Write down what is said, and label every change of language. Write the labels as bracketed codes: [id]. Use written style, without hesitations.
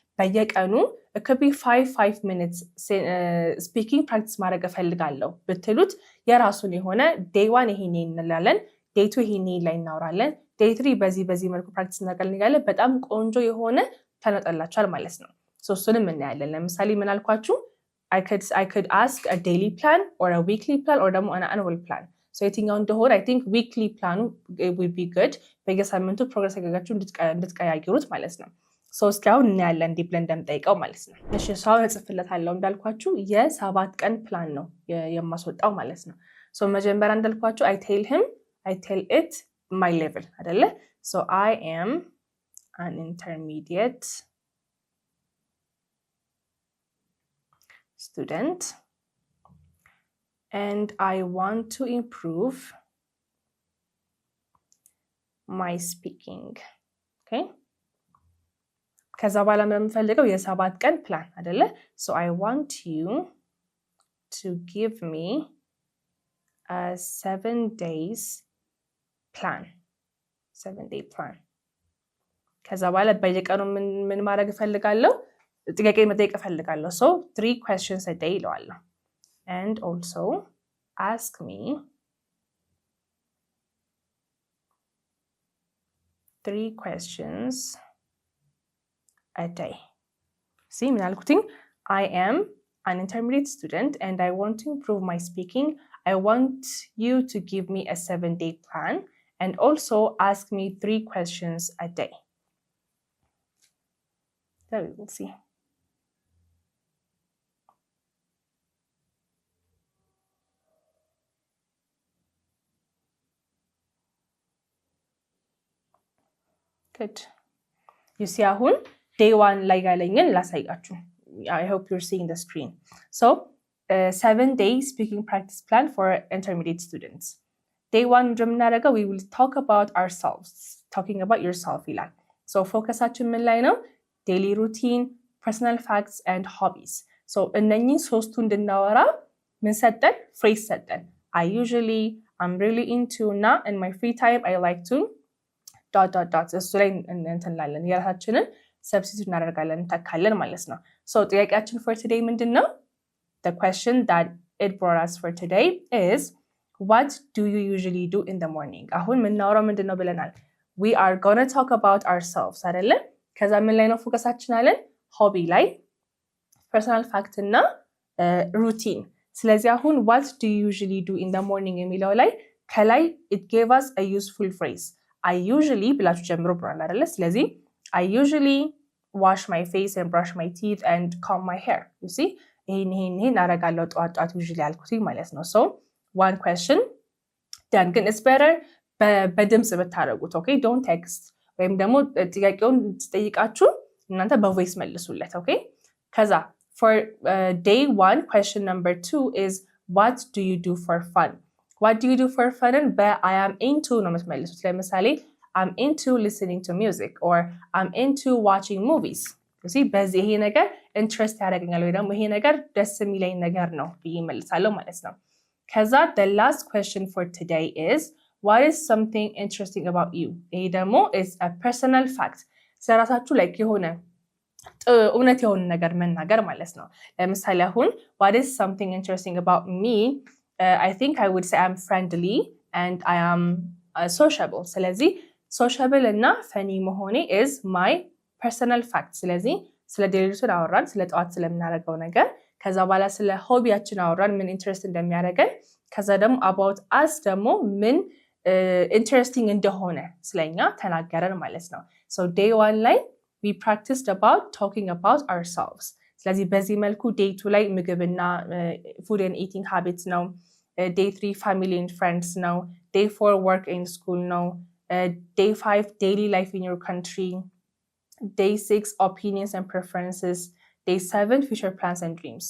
[am] በየቀኑ [en] it could be 5 minutes speaking practice [am] ማድረግ እፈልጋለሁ ብትሉት የራሱን የሆነ day 1 ይሄን እንላለን፣ day 2 ይሄን ላይ እናወራለን፣ day 3 በዚህ መልኩ practice እናቀልኛለን። በጣም ቆንጆ የሆነ ተነጠላችኋል ማለት ነው። እሱንም እናያለን። ለምሳሌ ምን አልኳችሁ? [en] I could ask a daily plan or a weekly plan or ደግሞ an annual plan. [am] So የትኛው እንደሆነ [en] I think weekly plan would be good። [am] በየሳምንቱ ፕሮግረስ ያደርጋችሁ እንድትቀያይሩት ማለት ነው። ሶ እስኪ አሁን እናያለን እንዲህ ብለን እንደምጠይቀው ማለት ነው። እሺ ሰው እጽፍለታለሁ እንዳልኳችሁ የ7 ቀን ፕላን ነው የማስወጣው ማለት ነው። ሶ መጀመሪያ እንዳልኳችሁ [en] I tell it my level [am] አይደለ? [en] So I am an intermediate student and I want to improve my speaking. Okay? [am] ከዛ በኋላ የምፈልገው የ7 ቀን ፕላን አይደለ? [en] So I want you to give me a 7 days plan. 7-day plan. [am] ከዛ በኋላ በየቀኑ ምን ማድረግ እፈልጋለሁ? ጥያቄ መጠየቅ እፈልጋለሁ። [en] So 3 questions a day [am] ይለዋለሁ. [en] And also ask me 3 questions a day. See, I am an intermediate student and I want to improve my speaking. I want you to give me a 7-day plan and also ask me 3 questions a day. There we will see. Good. You see [am] አሁን day 1 ላይ ያለኝን ላሳያችሁ። [en] I hope you're seeing the screen. So 7-day speaking practice plan for intermediate students. Day 1 [am] እንደምናደርገው [en] we will talk about ourselves. Talking about yourself [am] ይላል። So ፎከሳችን ምን ላይ ነው? [en] daily routine, personal facts and hobbies. [am] So እነኚህ ሶስቱ እንድናወራ ምን ሰጠን? phrase ሰጠን። [en] I usually, I'm really into እና in my free time I like to ... [am] እሱ ላይ እንላለን። የራሳችንን ሰብስቲቱት እናደርጋለን እንተካለን ማለት ነው። So ጥያቄያችን for today ምንድን ነው? [en] The question that it brought us for today is what do you usually do in the morning? [am] አሁን የምናወራው ምንድን ነው ብለናል? [en] We are gonna talk about ourselves [am] አይደለ? ከዛ ምን ላይ ነው ፎከሳችን አለን? ሆቢ ላይ፣ personal [en] fact እና routine። ስለዚህ አሁን what do you usually do in the morning የሚለው ላይ ከላይ it gave us a useful phrase. I usually [am] ብላችሁ ጀምሮ ብሏል አይደለ? [en] ስለዚህ I usually wash my face and brush my teeth and comb my hair. You see? [am] ይሄን አደርጋለሁ ጠዋት usually አልኩት ማለት ነው። [en] So one question then [am] ግን [en] it's better [am] በድምጽ ብታደርጉት። Okay? [en] Don't text [am] ወይም ደግሞ ጥያቄውን ትጠይቃችሁ እናንተ በቮይስ መልሱለት። Okay? [en] ከዛ for day 1 question number 2 is what do you do for fun? What do you do for fun? I am into ነው የምትመልሱት። ለምሳሌ I'm into listening to music or I'm into watching movies. You see? [am] በዚህ ይሄ ነገር ኢንትረስት ያደርገኛል ወይ ደግሞ ይሄ ነገር ደስ የሚለኝ ነገር ነው ብዬ እመልሳለሁ ማለት ነው። ከዛ [en] the last question for today is what is something interesting about you? ይሄ ደግሞ is a personal fact. [am] ስለራሳችሁ like የሆነ እውነት የሆነ ነገር መናገር ማለት ነው። ለምሳሌ አሁን [en] what is something interesting about me? I think I would say I'm friendly and I am sociable. [am] ስለዚህ [en] sociable እና funny መሆኔ is my personal fact. [am] ስለዚህ ስለ ዴሊቱን አወራን፣ ስለ ጠዋት ስለምናደርገው ነገር። ከዛ በኋላ ስለ ሆቢያችን አወራን፣ ምን ኢንትረስት እንደሚያደርገን። ከዛ ደግሞ about us ደግሞ ምን ኢንትረስቲንግ እንደሆነ ስለኛ ተናገረን ማለት ነው። [en] So day 1 ላይ we practiced about talking about ourselves. [am] ስለዚህ በዚህ መልኩ [en] day 2 ላይ ምግብና food and eating habits ነው። day 3 family and friends ነው። day 4 work and school ነው። day 5 daily life in your country. day 6 opinions and preferences. day 7 future plans and dreams.